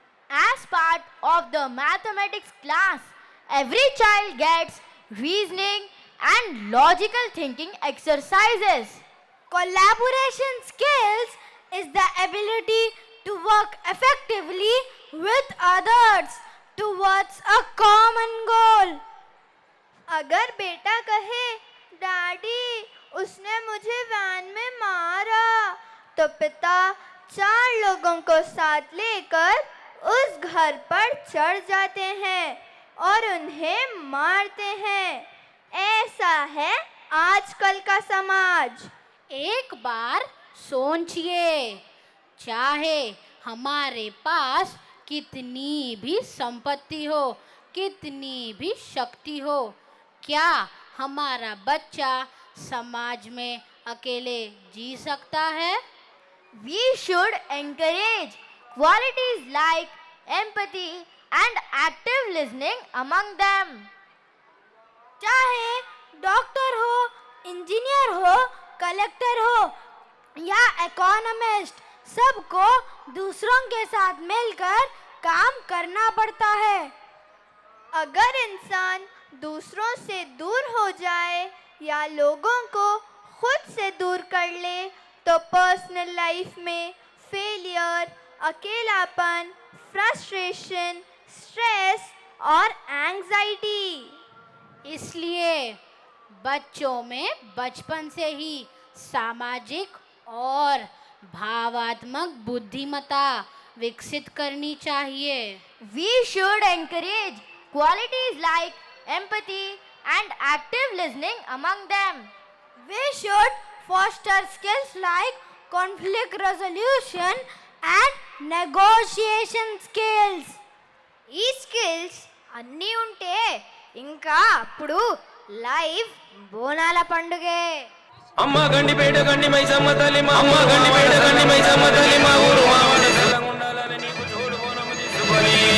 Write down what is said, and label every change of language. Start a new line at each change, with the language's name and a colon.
English: As part of the mathematics class, every child gets reasoning and logical thinking exercises. Collaboration skills is the ability to work effectively with others towards a common goal.
Hindi: अगर बेटा कहे daddy उसने मुझे van में मारा तो पिता 4 लोगों को साथ लेकर उस घर पर चढ़ जाते हैं और उन्हें मारते हैं। ऐसा है आजकल का समाज। एक बार सोचिए, चाहे हमारे पास कितनी भी संपत्ति हो, कितनी भी शक्ति हो, क्या हमारा बच्चा समाज में अकेले जी सकता है?
English: We should encourage qualities like empathy and active listening among them.
Hindi: चाहे डॉक्टर हो, इंजीनियर हो, कलेक्टर हो या इकोनॉमिस्ट, सबको दूसरों के साथ मिलकर काम करना पड़ता है। अगर इंसान दूसरों से दूर हो जाए या लोगों को खुद से दूर कर ले तो पर्सनल लाइफ में फेलियर, अकेलापन, फ्रस्ट्रेशन, स्ट्रेस और एंजाइटी। इसलिए बच्चों में बचपन से ही सामाजिक और भावात्मक बुद्धिमत्ता विकसित करनी चाहिए।
English: We should encourage qualities like empathy and active listening among them. We should foster skills like conflict resolution and negotiation skills.
Telugu: ఈ స్కిల్స్ అన్నీ ఉంటే ఇంకా అప్పుడు లైఫ్ బోనాల పండుగే. అమ్మ గండి పేట గండి మైసమ్మ తల్లి మా అమ్మ గండి పేట గండి మైసమ్మ తల్లి మా ఊరు మావన తెలంగుండాలని నీకు జోడు బోనము తీసుకొని